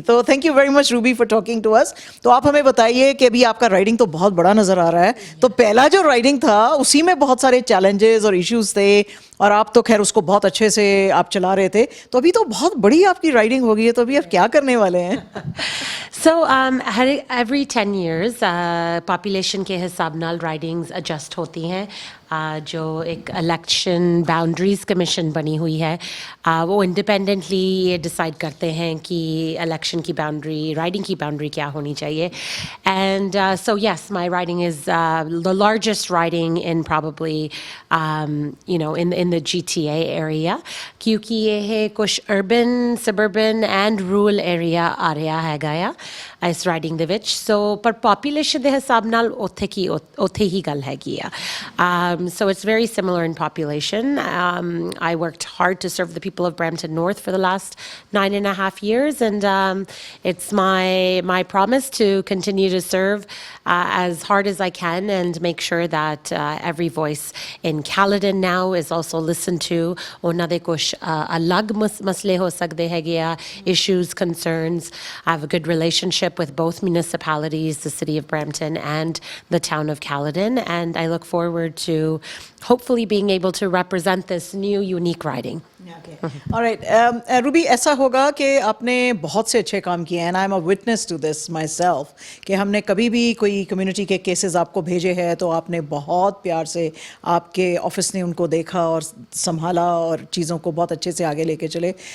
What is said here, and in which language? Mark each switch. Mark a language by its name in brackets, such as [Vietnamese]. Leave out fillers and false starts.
[Hindi] तो thank you very much Ruby for talking to us. तो आप हमें बताइए कि अभी आपका राइडिंग तो बहुत बड़ा नज़र आ रहा है. तो पहला जो राइडिंग था उसी में बहुत सारे चैलेंजेस और इश्यूज थे और आप तो खैर उसको बहुत अच्छे से आप चला रहे थे. तो अभी तो बहुत बड़ी आपकी राइडिंग हो गई है, तो अभी आप क्या करने वाले हैं? [English] So every 10 years population [Hindi] के हिसाब नाल [English] ridings adjust होती हैं. [Hindi] जो एक इलेक्शन बाउंड्रीज कमीशन बनी हुई है, वो इंडिपेंडेंटली ये डिसाइड करते हैं कि इलेक्शन की बाउंड्री, राइडिंग की बाउंड्री क्या होनी चाहिए. [English] and so yes, my riding is the largest riding in probably in the GTA area, [Hindi] क्योंकि ये है कुछ [English] urban, suburban and rural area [Punjabi] आ ਰਿਹਾ ਹੈਗਾ ਆ ਇਸ ਰਾਈਡਿੰਗ ਦੇ ਵਿੱਚ. ਸੋ ਪਰ ਪੋਪੂਲੇਸ਼ਨ ਦੇ ਹਿਸਾਬ ਨਾਲ ਉੱਥੇ ਹੀ ਗੱਲ ਹੈਗੀ ਆ. [English] So it's very similar in population. I worked hard to serve the people of Brampton North for the last 9.5 years, and it's my promise to continue to serve as hard as I can and make sure that every voice in Caledon now is also listened to. [Punjabi] ਉਹਨਾਂ ਦੇ ਕੁਛ ਅਲੱਗ ਮਸਲੇ ਹੋ ਸਕਦੇ ਹੈਗੇ ਆ, issues, concerns. [English] I have a good relationship with both municipalities, the city of Brampton and the town of Caledon, and I look forward to hopefully being able to represent this new unique riding. [Hindi] Alright, Ruby, ऐसा होगा कि आपने बहुत से अच्छे काम किए हैं. [English] and I am a witness to this myself [Hindi] कि हमने कभी भी कोई कम्युनिटी के केसेस आपको भेजे हैं तो आपने बहुत प्यार से, आपके ऑफिस ने उनको देखा और संभाला और चीज़ों को बहुत अच्छे से आगे लेके चले.